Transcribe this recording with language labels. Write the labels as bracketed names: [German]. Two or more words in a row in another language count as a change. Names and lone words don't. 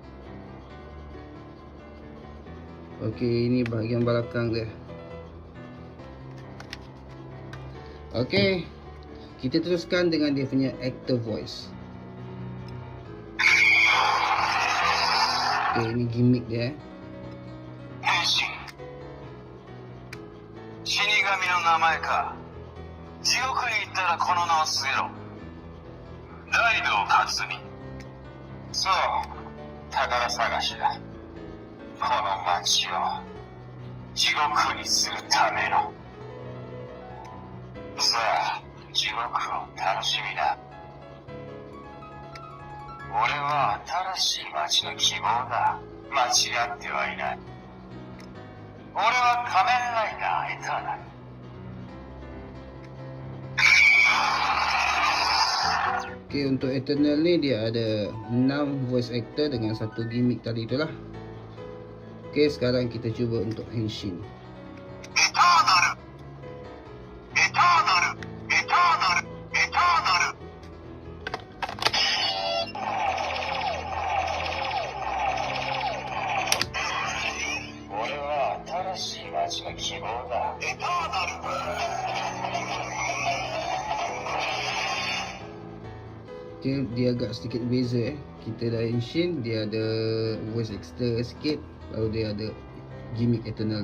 [Malay] Okey, ini bahagian belakang dia. Okey, kita teruskan dengan dia punya [English] actor voice. [Malay] Okey, ini gimmick dia. [Japanese] 変身。死神の名前か。地獄に行ったらこの名を告げろ。ライド克美。そう、宝探しだ。この町を地獄にするための。さあ、地獄を楽しみだ。俺は新しい町の希望だ。間違ってはいない。俺は仮面ライダーエターナル。 [Malay] Okay, untuk Eternal ni dia ada 6 [English] voice actor [Malay] dengan 1 gimmick tadi tu lah. Okay, sekarang kita cuba untuk Henshin. [Japanese] エターナルエターナルエターナルエターナル。俺は新しい街の希望だ。エターナル。 [Malay] Okay, dia agak sedikit beza Kita dah Henshin, dia ada [English] voice extra [Malay] sikit, lalu dia ada gimmick Eternal tu.